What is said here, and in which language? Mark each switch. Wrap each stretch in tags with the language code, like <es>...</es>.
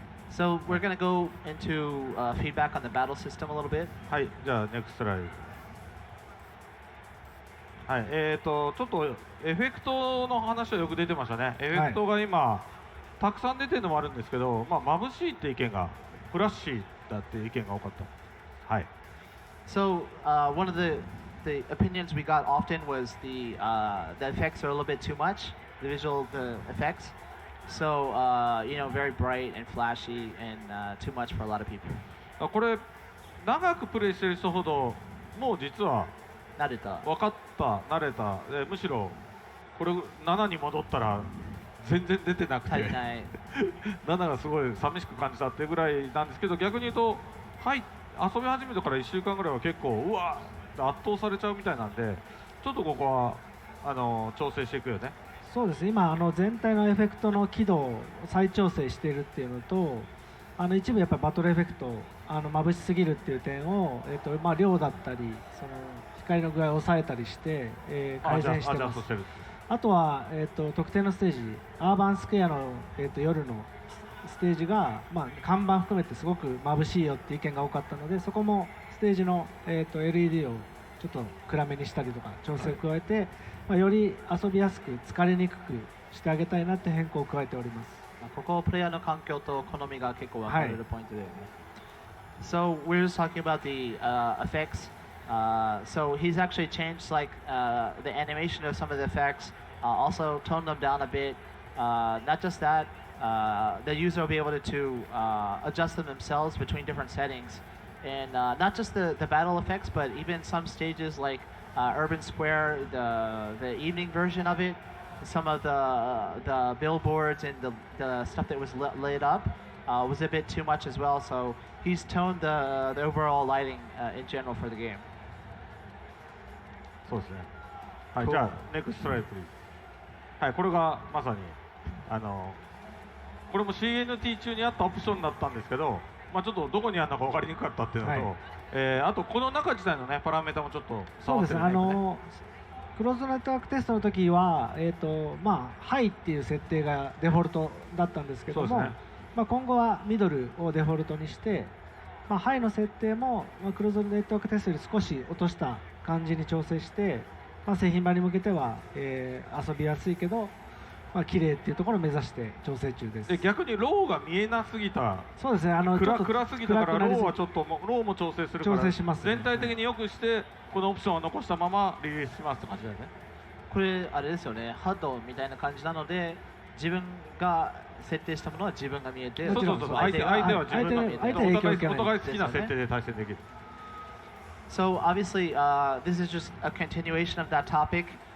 <en>So we're gonna go into feedback on the battle system a little bit.</en> <ja>はい。じゃあネクストライズ。はい、ちょっとエフェクトの話はよく出てましたね。エフェクトが今、たくさん出てるのもあるんですけど、眩しいって意見が、フラッシーだっていう意見が多かった。はい。 So one of the opinions we got often was the effects are a little bit too much, the effects. So you know, very bright and flashy and too much for a lot of people. これ長くプレイしてる人ほどもう実は慣れた、分かった、慣れた、むしろこれ7に戻ったら全然出てなくて7がすごい寂しく感じたっていうぐらいなんですけど、逆に言うと、はい、遊び始めてから1週間ぐらいは結構うわー圧倒されちゃうみたいなんで、ちょっとここは調整していくよね。そうです。今全体のエフェクトの輝度を再調整しているっていうのと、一部やっぱりバトルエフェクト眩しすぎるっていう点を量だったりその光の具合を抑えたりして、改善してます。あとは、特定のステージ、アーバンスクエアの、夜のステージが、看板含めてすごく眩しいよっていう意見が多かったので、そこもステージの、LED をちょっと暗めにしたりとか調整を加えて、より遊びやすく疲れにくくしてあげたいなって変更を加えております。ここプレイヤーの環境と好みが結構分かれるポイントだよね。</ja> <en>So we're just talking about the effects. So he's actually changed like the animation of some of the effects, also toned them down a bit. Not just that, the user will be able to adjust them themselves between different settings. And not just the battle effects, but even some stages like Urban Square, the evening version of it, some of the billboards and the stuff that was lit up was a bit too much as well. So he's toned the overall lighting in general for the game.</en> <ja>そうですね。はい、じゃあネクストライブプリーズ。はい、これがまさにこれも CNT 中にあったオプションだったんですけど、まあちょっとどこにあるのか分かりにくかったっていうのと、あとこの中自体のねパラメータもちょっとそうですね。クローズドネットワークテストの時はまあハイっていう設定がデフォルトだったんですけども、まあ今後はミドルをデフォルトにして、まあハイの設定もクローズドネットワークテストより少し落とした感じに調整して、まあ製品版に向けては遊びやすいけど。まあ綺麗っていうところを目指して調整中です。逆にローが見えなすぎた。そうですね。暗すぎたからローはちょっとローも調整するから。調整します、ね。全体的に良くしてこのオプションを残したままリリースしますって感じだよね。これあれですよね。ハッドみたいな感じなので自分が設定したものは自分が見えて、そうそうそう。相手は自分が見えて、お互い好きな設定で対戦できる。</ja> <en>So obviously, this is just a continuation of that topic.</en>